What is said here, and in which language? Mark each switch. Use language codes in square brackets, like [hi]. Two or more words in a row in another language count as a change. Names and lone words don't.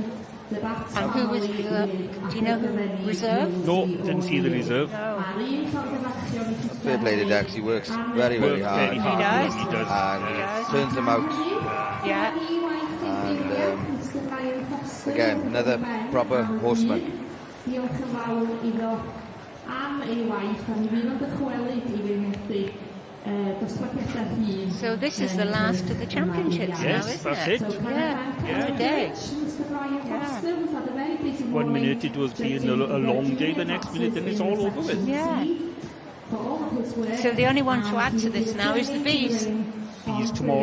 [en] And who was reserve? Do you know who reserve? No, didn't see the reserve. No. Fair play to Dex. He works very, very hard. He does. And turns them out. Yeah. And again, another proper horseman. [cy] Diolch yn fawr iddo am ei waith, a mi fydd o'n dychwelyd i fi methu dosbarthiadau hun. [en] So this is the last of the championships now, Yes, isn't that's it? it. Yeah, today. Mr. Brian Foster, we've had a very busy morning. 1 minute it was being a long day, the next minute then it's all over with. Yeah. For all of his work. So the only one to add to this now is the bees. Bees tomorrow.